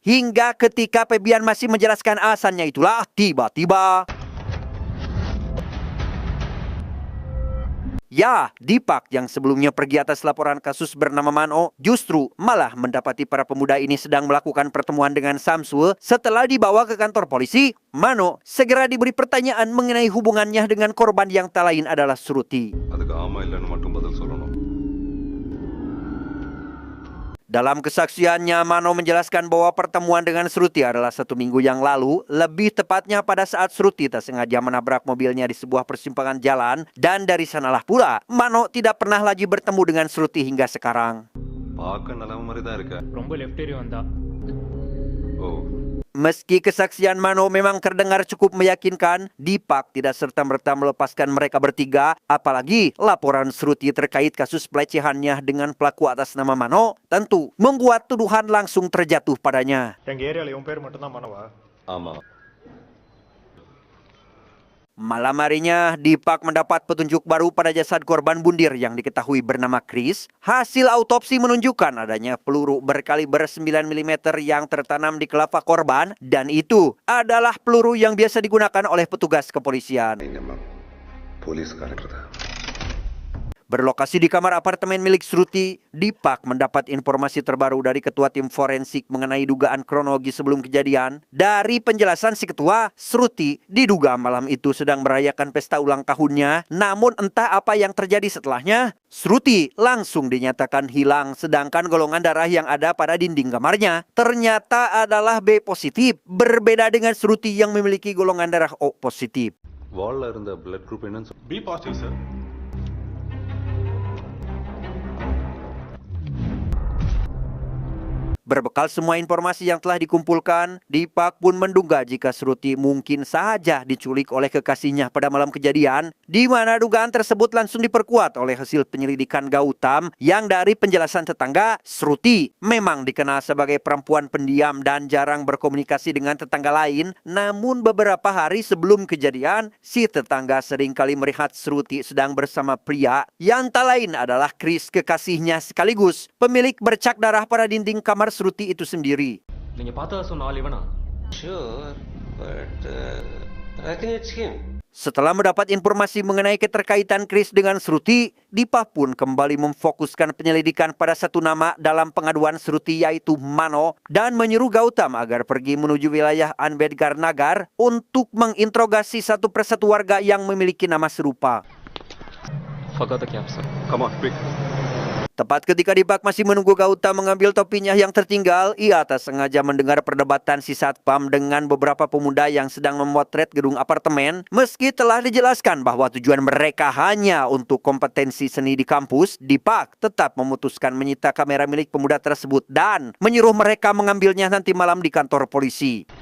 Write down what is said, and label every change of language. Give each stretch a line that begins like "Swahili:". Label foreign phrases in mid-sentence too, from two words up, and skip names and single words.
Indonesian: Hingga ketika Febian masih menjelaskan alasannya itulah, tiba-tiba ya, Dipak yang sebelumnya pergi atas laporan kasus bernama Mano justru malah mendapati para pemuda ini sedang melakukan pertemuan dengan Samsul. Setelah dibawa ke kantor polisi, Mano segera diberi pertanyaan mengenai hubungannya dengan korban yang tak lain adalah Sruti.
Tamil: அதுக்கு ஆமா இல்லைன்னு மட்டும் பதில் சொல்லணும்.
Indonesian: Dalam kesaksiannya, Mano menjelaskan bahwa pertemuan dengan Sruti adalah 1 minggu yang lalu, lebih tepatnya pada saat Sruti tak sengaja menabrak mobilnya di sebuah persimpangan jalan, dan dari sanalah pula Mano tidak pernah lagi bertemu dengan Sruti hingga sekarang.
Tamil: பார்க்க நல்ல மாதிரி தான் இருக்க. ரொம்ப லெஃப்ட் ஏறி வந்தா. ஓ,
Indonesian: Meski kesaksian Mano memang terdengar cukup meyakinkan, Dipak tidak serta-merta melepaskan mereka bertiga, apalagi laporan Sruti terkait kasus pelecehannya dengan pelaku atas nama Mano, tentu membuat tuduhan langsung terjatuh padanya.
Tamil: எங்க ஏரியால இவன் பேர் மட்டும் தான் மனவா? ஆமா.
Indonesian: Malam harinya, Dipak mendapat petunjuk baru pada jasad korban bundir yang diketahui bernama Chris. Hasil autopsi menunjukkan adanya peluru berkaliber 9 mm yang tertanam di kelapa korban, dan itu adalah peluru yang biasa digunakan oleh petugas kepolisian.
Tamil: நம்ம போலீஸ்காரங்க தான்.
Indonesian: Berlokasi di kamar apartemen milik Sruti, Dipak mendapat informasi terbaru dari ketua tim forensik mengenai dugaan kronologi sebelum kejadian. Dari penjelasan si ketua, Sruti diduga malam itu sedang merayakan pesta ulang tahunnya, namun entah apa yang terjadi setelahnya, Sruti langsung dinyatakan hilang, sedangkan golongan darah yang ada pada dinding kamarnya ternyata adalah B positif, berbeda dengan Sruti yang memiliki golongan darah O positif.
Tamil: வால்ல இருந்த
English: blood group
Tamil: என்னன்னு
English: B positive
Tamil: சார்.
Indonesian: Berbekal semua informasi yang telah dikumpulkan, Dipak pun menduga jika Sruti mungkin saja diculik oleh kekasihnya pada malam kejadian, di mana dugaan tersebut langsung diperkuat oleh hasil penyelidikan Gautam yang dari penjelasan tetangga, Sruti memang dikenal sebagai perempuan pendiam dan jarang berkomunikasi dengan tetangga lain, namun beberapa hari sebelum kejadian, si tetangga seringkali melihat Sruti sedang bersama pria yang tak lain adalah Chris, kekasihnya sekaligus pemilik bercak darah pada dinding kamar Sruti itu sendiri.
Tamil: நீங்க பார்த்தா சொன்ன ஆள் இவனா?
English: Sure, but I think it's him.
Indonesian: Setelah mendapat informasi mengenai keterkaitan Chris dengan Sruti, Dipa pun kembali memfokuskan penyelidikan pada satu nama dalam pengaduan Sruti, yaitu Mano, dan menyuruh Gautam agar pergi menuju wilayah Ambedkar Nagar untuk menginterogasi satu persatu warga yang memiliki nama serupa.
English: Forgot the cap, sir. Come on, quick.
Indonesian: Tepat ketika Dipak masih menunggu Gautam mengambil topinya yang tertinggal, ia tak sengaja mendengar perdebatan si satpam dengan beberapa pemuda yang sedang memotret gedung apartemen. Meski telah dijelaskan bahwa tujuan mereka hanya untuk kompetensi seni di kampus, Dipak tetap memutuskan menyita kamera milik pemuda tersebut dan menyuruh mereka mengambilnya nanti malam di kantor polisi.